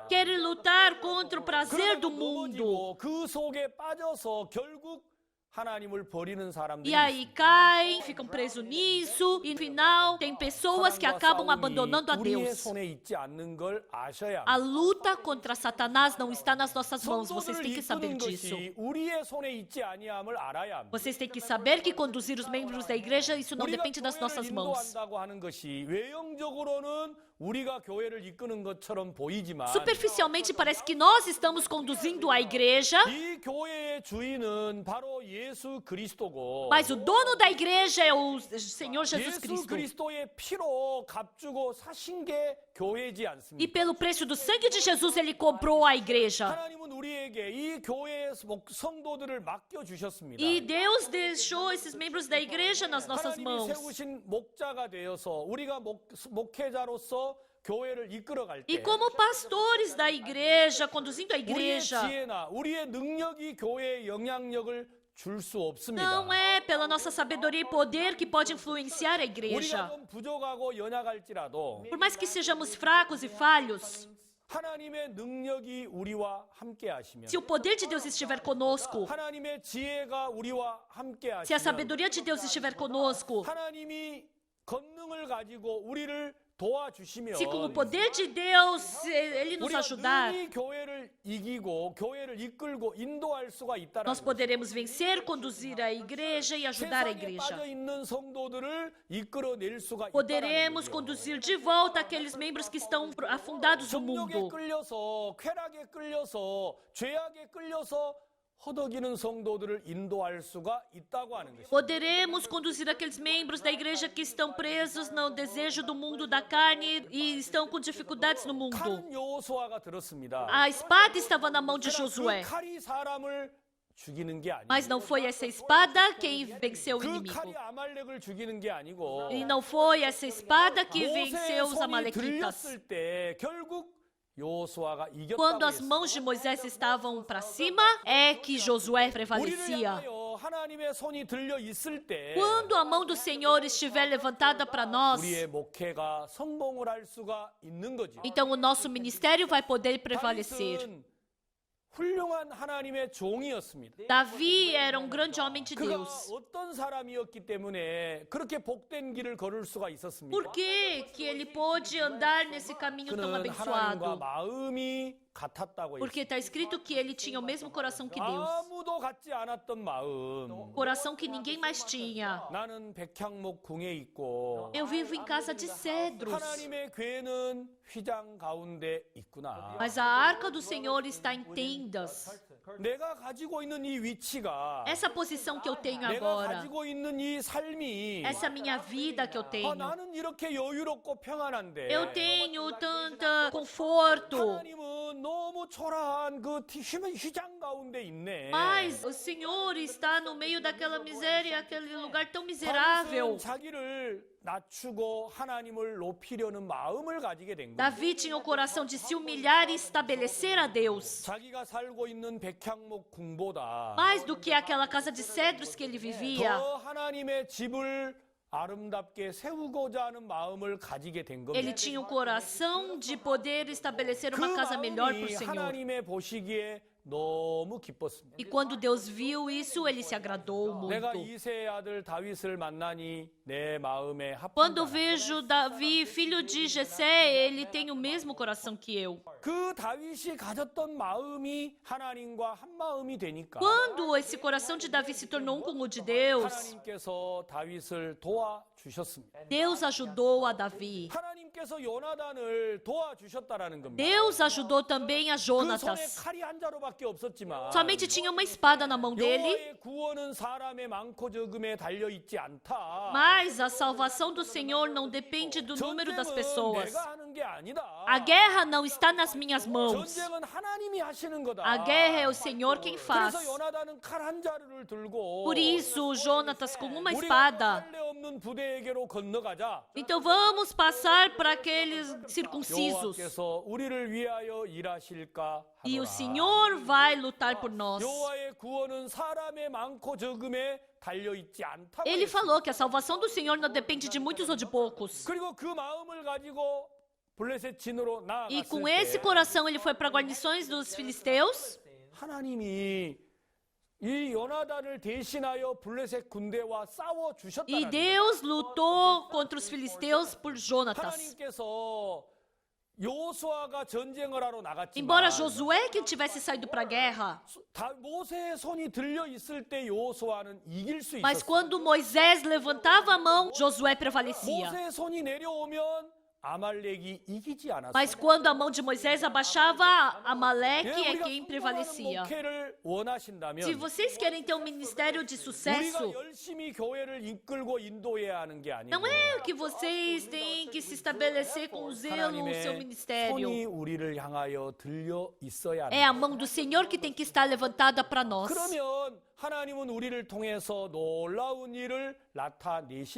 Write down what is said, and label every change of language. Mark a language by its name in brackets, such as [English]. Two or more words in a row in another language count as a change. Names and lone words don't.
[Portuguese] querem lutar contra o prazer [Korean] 그러다가 [Portuguese] do mundo. [Korean] 넘어지고 그 속에 빠져서 결국 하나님을 버리는 사람들이 [Portuguese] E aí caem, ficam presos nisso, e no final tem pessoas que acabam abandonando a [Korean] 우리의 [Portuguese] Deus. [Korean] 손에 있지 않는 걸 아셔야 [Portuguese] A [Korean] 합니다. [Portuguese] luta contra Satanás não está nas nossas mãos, vocês [Korean] 성도들을 [Portuguese] têm que saber [Korean] 이끄는 [Portuguese] disso. [Korean] 것이 우리의 손에 있지 아니함을 알아야 합니다. [Portuguese] Vocês têm que saber que conduzir os membros da igreja, isso não [Korean] 우리가 [Portuguese] depende das [Korean] 교회를 [Portuguese] nossas mãos. [Korean] 인도한다고 하는 것이 외형적으로는 우리가 교회를 이끄는 것처럼 보이지만 [Portuguese] Superficialmente parece que nós estamos conduzindo a igreja, [Korean] 이 교회의 주인은 바로 예수 그리스도고 [Portuguese] mas o dono da igreja é o Senhor Jesus [Korean] 예수 [Portuguese] Cristo. [Korean] 그리스도의 피로 값주고 사신 게 교회지 [Portuguese] E [Korean] 않습니까? [Portuguese] pelo preço do sangue de Jesus, ele comprou a igreja. [Korean] 하나님은 우리에게 이 교회의 성도들을 맡겨 주셨습니다. [Portuguese] E Deus deixou esses membros da igreja nas nossas [Korean] 하나님이 [Portuguese] mãos. [Korean] 세우신 목자가 되어서 우리가 목회자로서 교회를 이끌어갈 [Portuguese] E [Korean] 때 [Portuguese] como pastores da igreja, conduzindo a [Korean] 우리의 [Portuguese] igreja, [Korean] 지혜나 우리의 능력이 교회에 영향력을 줄 수 없습니다. [Portuguese] não é pela nossa sabedoria e poder que pode influenciar a [Korean] 우리가 [Portuguese] igreja. [Korean] 좀 부족하고 연약할지라도 [Portuguese] Por mais que sejamos fracos e falhos, [Korean] 하나님의 능력이 우리와 함께 하시면 [Portuguese] se o poder de Deus estiver conosco, [Korean] 하나님의 지혜가 우리와 함께 [Portuguese] se a [Korean] 하시면 [Portuguese] sabedoria de Deus estiver conosco, [Korean] 하나님이 권능을 가지고 우리를 도와주시면 [Portuguese] Se com o poder de Deus Ele nos [Korean] 우리가 [Portuguese] ajudar, [Korean] 능히 교회를 이기고 교회를 이끌고 인도할 수가 있다는 [Portuguese] nós poderemos vencer, conduzir a igreja e ajudar a [Korean] 세상에 [Portuguese] igreja. [Korean] 빠져 있는 성도들을 이끌어낼 수가 [Portuguese] Poderemos [Korean] 있다는 [Portuguese] conduzir de volta aqueles membros que estão afundados no [Korean] 정욕에 [Portuguese] mundo. [Korean] 끌려서 쾌락에 끌려서 죄악에 끌려서 허덕이는 성도들을 인도할 수가 있다고 하는 것입니다. [Portuguese] Poderemos conduzir aqueles membros da igreja que estão presos no desejo do mundo da carne e estão com dificuldades no mundo. [Korean] 칼은 여호수아가 들었습니다. [Portuguese] A espada estava na mão de [Korean] 그러나 [Portuguese] Josué, [Korean] 그 칼이 사람을 죽이는 게 아니고 [Portuguese] mas não foi essa espada quem venceu o [Korean] 그 [Portuguese] inimigo. [Korean] 칼이 아말렉을 죽이는 게 아니고 [Portuguese] E não foi essa espada que [Korean] 모세의 [Portuguese] venceu os [Korean] 손이 [Portuguese] amalequitas. [Korean] 들렸을 때 결국 여호수아가 [Portuguese] Quando [Korean] 이겼다고 [Portuguese] as [Korean] 했습니다. [Portuguese] mãos de Moisés estavam para cima, é que Josué [Korean] 우리를 [Portuguese] prevalecia. [Korean] 향하여 하나님의 손이 들려 있을 때 [Portuguese] Quando a mão do Senhor estiver levantada para nós, [Korean] 우리의 목회가 성공을 할 수가 있는 거죠. [Portuguese] então o nosso ministério vai poder prevalecer. [Korean] 다윗은 훌륭한 하나님의 종이었습니다. [Portuguese] Davi era um grande homem de [Korean] 그가 [Portuguese] Deus. [Korean] 어떤 사람이었기 때문에 그렇게 복된 길을 걸을 수가 있었습니까? [Portuguese] Por que que ele pôde andar nesse caminho tão [Korean] 그는 하나님과 [Portuguese] abençoado? [Korean] 마음이 같았다고 [Portuguese] Porque [Korean] 했습니다. [Portuguese] está escrito que ele tinha o mesmo coração que Deus. [Korean] 아무도 갖지 않았던 마음. [Portuguese] Coração que ninguém mais tinha. [Korean] 나는 백향목 궁에 있고 [Portuguese] Eu vivo em casa de cedros, [Korean] 하나님의 궤는 휘장 가운데 있구나. [Portuguese] mas a arca do Senhor está em tendas. [Korean] 내가 가지고 있는 이 위치가 [Portuguese] Essa posição que eu tenho [Korean] 내가 [Portuguese] agora, [Korean] 가지고 있는 이 삶이 [Portuguese] essa minha vida que eu tenho, [Korean] 나는 이렇게 여유롭고 평안한데 [Portuguese] eu tenho tanto conforto, [Korean] 하나님은 너무 초라한 그 휘장 가운데 있네. [Portuguese] mas o Senhor está no meio daquela miséria, aquele lugar tão miserável. [Korean] 다윗은 자기를 낮추고 하나님을 높이려는 마음을 가지게 된 거예요. [Portuguese] Davi tinha o coração de se humilhar e estabelecer a Deus. [Korean] 자기가 살고 있는 백향목 궁보다 [Portuguese] Mais do que aquela casa de cedros que ele vivia, [Korean] 더 하나님의 집을 아름답게 세우고자 하는 마음을 가지게 된 겁니다. [Portuguese] ele tinha o coração de poder estabelecer [Korean] 그 [Portuguese] uma casa melhor para o [Korean] 마음이 [Portuguese] Senhor. [Korean] 하나님의 보시기에 너무 기뻤습니다. [Portuguese] E quando Deus viu isso, ele se agradou [Korean] 내가 [Portuguese] muito. [Korean] 이세의 아들 다윗을 만나니 내 마음에 [Portuguese] Quando [Korean] 합한다. [Portuguese] vejo Davi, filho de Jessé, ele tem o mesmo coração que eu. [Korean] 그 다윗이 가졌던 마음이 하나님과 한 마음이 되니까 [Portuguese] Quando esse coração de Davi se tornou um com o de Deus, [Korean] 하나님께서 다윗을 도와주셨습니다. [Portuguese] Deus ajudou a Davi. [Korean] 하나님께서 요나단을 도와주셨다라는 겁니다. [Portuguese] Deus ajudou também a [Korean] 그 손에 [Portuguese] Jonatas. [Korean] 칼이 한 자루밖에 없었지만 [Portuguese] Somente tinha uma espada na mão dele, [Korean] 여호와의 구원은 사람의 많고 적음에 달려 있지 않다. [Portuguese] mas a salvação do Senhor não depende do número das [Korean] 전쟁은 [Portuguese] pessoas. [Korean] 내가 하는 게 아니다. [Portuguese] A guerra não está nas minhas mãos. [Korean] 전쟁은 하나님이 하시는 거다. [Portuguese] A guerra é o Senhor quem faz. [Korean] 그래서 요나단은 칼 한 자루를 들고 [Portuguese] Por isso, Jonatas com uma [Korean] 우리가 [Portuguese] espada. [Korean] 할례 없는 부대에게로 건너가자. [Portuguese] Então vamos passar para aqueles circuncisos. [Korean] 여호와께서 우리를 위하여 일하실까 [Portuguese] E o [Korean] 하노라. [Portuguese] Senhor vai lutar por nós. [Korean] 여호와의 구원은 사람의 많고 적음에 달려 있지 않다고 [Portuguese] Ele [Korean] 했습니다. [Portuguese] falou que a salvação do Senhor não depende de muitos ou de poucos. [Korean] 그리고 그 마음을 가지고 블레셋 진으로 [Portuguese] E [Korean] 나아갔을 [Portuguese] com esse [Korean] 때 [Portuguese] coração ele foi para guarnições dos filisteus. [Korean] 하나님이 이 요나단을 대신하여 블레셋 군대와 싸워 [Portuguese] E [Korean] 주셨다는 [Portuguese] Deus lutou contra os filisteus por Jonatas. [Korean] 하나님께서 요수아가 전쟁을 하러 나갔지만 [Portuguese] Embora Josué que tivesse saído para a guerra, [Korean] 다 모세의 손이 들려 있을 때 요수아는 이길 수 [Portuguese] mas [Korean] 있었어요. [Portuguese] quando Moisés levantava a mão, Josué prevalecia. [Korean] 모세의 손이 내려오면 아말렉이 이기지 않았어요. [Portuguese] Mas quando a mão de Moisés abaixava, Amaleque [Korean] 예, [Portuguese] é [Korean] 우리가 [Portuguese] quem [Korean] 성공하는 [Portuguese] prevalecia. [Korean] 목회를 원하신다면 [Portuguese] Se vocês querem ter um ministério de [Korean] 우리가 [Portuguese] sucesso, [Korean] 열심히 교회를 이끌고 인도해야 하는 게 아니고 [Portuguese] não é que vocês têm que se estabelecer com zelo no seu [Korean] 하나님의 [Portuguese] ministério. [Korean] 손이 우리를 향하여 들려 있어야 하는 [Portuguese] É a mão do Senhor que tem que estar levantada para nós. [Korean] 그러면 하나님은 우리를 통해서 놀라운 일을 나타내실